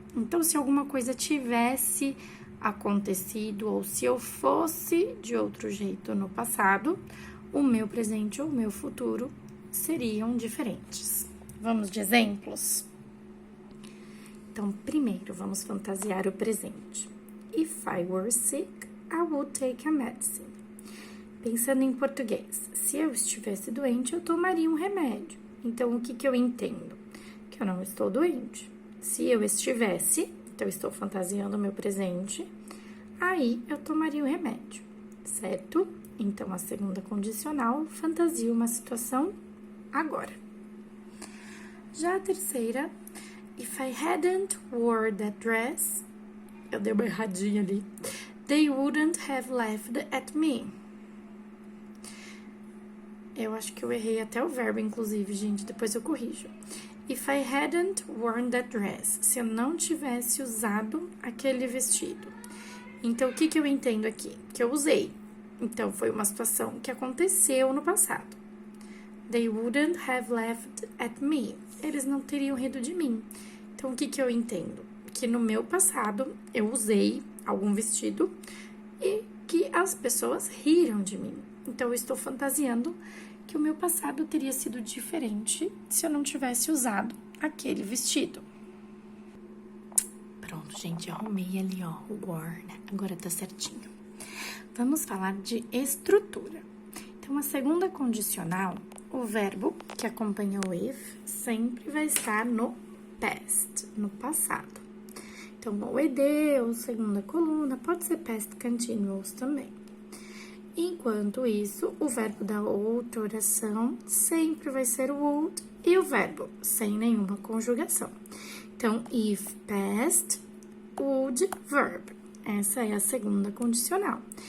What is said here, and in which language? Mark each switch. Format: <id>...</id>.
<pt>Então, se alguma coisa tivesse acontecido ou se eu fosse de outro jeito no passado, o meu presente ou o meu futuro seriam diferentes. Vamos de exemplos? Então, primeiro, vamos fantasiar o presente.</pt> <en>If I were sick, I would take a medicine.</en> <pt>Pensando em português, se eu estivesse doente, eu tomaria um remédio. Então, o que eu entendo? Que eu não estou doente. Se eu estivesse, então eu estou fantasiando o meu presente, aí eu tomaria o remédio, certo? Então, a segunda condicional fantasia uma situação agora. Já a terceira,</pt> <en>if I hadn't wore that dress,</en> <pt>eu dei uma erradinha ali,</pt> <en>they wouldn't have laughed at me.</en> <pt>Eu acho que eu errei até o verbo, inclusive, gente, depois eu corrijo.</pt> <en>If I hadn't worn that dress,</en> <pt>se eu não tivesse usado aquele vestido. Então, o que eu entendo aqui? Que eu usei. Então, foi uma situação que aconteceu no passado.</pt> <en>They wouldn't have laughed at me.</en> <pt>Eles não teriam rido de mim. Então, o que eu entendo? Que no meu passado, eu usei algum vestido e que as pessoas riram de mim. Então, eu estou fantasiando que o meu passado teria sido diferente se eu não tivesse usado aquele vestido. Pronto, gente, arrumei ali, ó, o word. Agora tá certinho. Vamos falar de estrutura. Então, a segunda condicional, o verbo que acompanha o if sempre vai estar no past, no passado. Então, o ed, ou segunda coluna, pode ser past continuous também. Enquanto isso, o verbo da outra oração sempre vai ser o would e o verbo sem nenhuma conjugação.</pt> <en>Então, if past, would verb.</en> <pt>Essa é a segunda condicional.</pt>